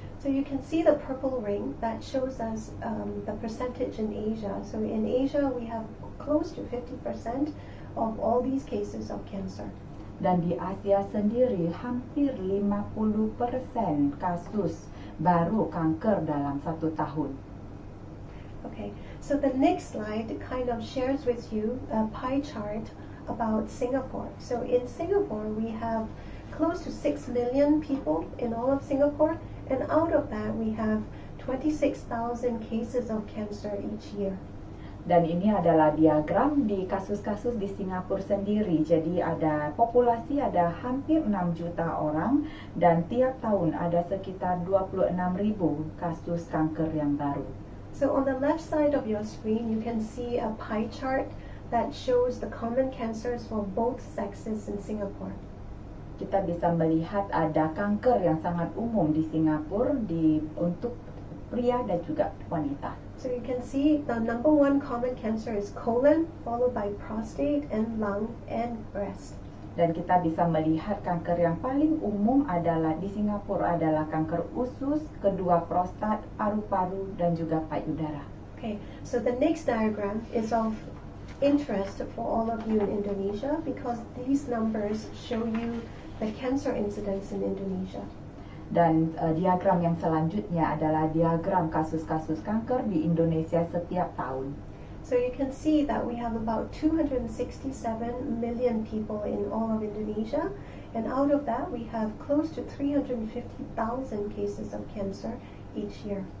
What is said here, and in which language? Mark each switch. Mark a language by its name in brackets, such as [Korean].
[English] So you can see the purple ring that shows us the percentage in Asia. So in Asia we have close to 50% of all these cases of cancer. [Indonesian] Dan di Asia sendiri hampir 50% kasus baru kanker dalam 1 tahun. [English] Okay, so the next slide kind of shares with you a pie chart about Singapore. So in Singapore we have close to 6 million people in all of Singapore, and out of that we have 26,000 cases of cancer each year. [Indonesian] Dan ini adalah diagram di kasus-kasus di Singapura sendiri. Jadi ada populasi ada hampir 6 juta orang dan tiap tahun ada sekitar 26.000 kasus kanker yang baru. [English] So on the left side of your screen you can see a pie chart that shows the common cancers for both sexes in Singapore. [Indonesian] Kita bisa melihat ada kanker yang sangat umum di Singapura untuk pria dan juga wanita. [English] So you can see the number 1 common cancer is colon, followed by prostate and lung and breast. [Indonesian] Dan kita bisa melihat kanker yang paling umum adalah di Singapura adalah kanker usus, kedua prostat, paru-paru, dan juga payudara. [English] Okay, so the next diagram is of interest for all of you in Indonesia because these numbers show you the cancer incidence in Indonesia. [Indonesian] Dan diagram yang selanjutnya adalah diagram kasus-kasus kanker di Indonesia setiap tahun. [English] So you can see that we have about 267 million people in all of Indonesia, and out of that we have close to 350,000 cases of cancer each year.